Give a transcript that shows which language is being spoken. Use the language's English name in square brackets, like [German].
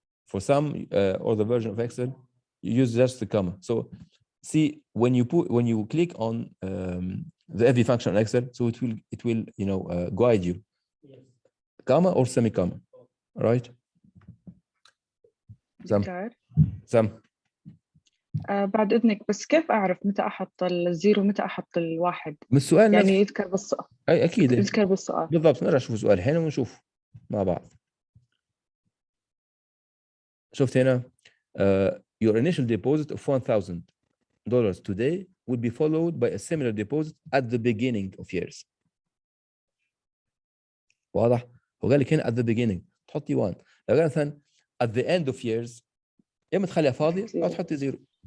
[English] For some or the version of Excel, you use just the comma. So see, when you click on the every function on Excel, so it will guide you. Yes. Comma or semi-comma, right? [Arabic] دكتور [English] Some. [Arabic] بعد إذنك بس كيف أعرف متى أحط الزيرو متى أحط الواحد؟ من السؤال يعني نفسه. يذكر بالسؤال. أي أكيد. يذكر بالسؤال. بالضبط، نرجع نشوف السؤال هنا ونشوف مع بعض. شفت هنا [English] your initial deposit of $1,000 today will be followed by a similar deposit at the beginning of years. [Arabic] واضح؟ هو قال لك هنا [English] at the beginning [Arabic] تحطي 1. لو قال مثلا [English] at the end of years [Arabic] يا اما تخليها فاضيه او تحطي 0.